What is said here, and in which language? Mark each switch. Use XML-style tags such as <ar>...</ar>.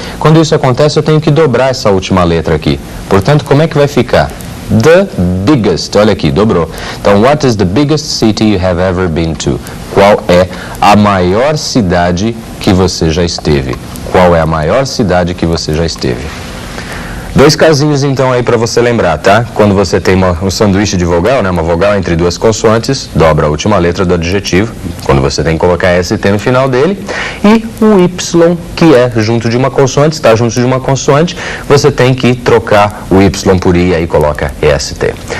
<pt>Quando isso acontece, eu tenho que dobrar essa última letra aqui. Portanto, como é que vai ficar?</pt> <en>The biggest,</en> <pt>olha aqui, dobrou.</pt> <en>Então, what is the biggest city you have ever been to?</en> <pt>Qual é a maior cidade que você já esteve? Qual é a maior cidade que você já esteve? 2 casinhos então aí para você lembrar, tá? Quando você tem um sanduíche de vogal, né? Uma vogal entre 2 consoantes, dobra a última letra do adjetivo, quando você tem que colocar ST no final dele, e o Y, que é junto de uma consoante, está junto de uma consoante, você tem que trocar o Y por I e aí coloca EST.</pt>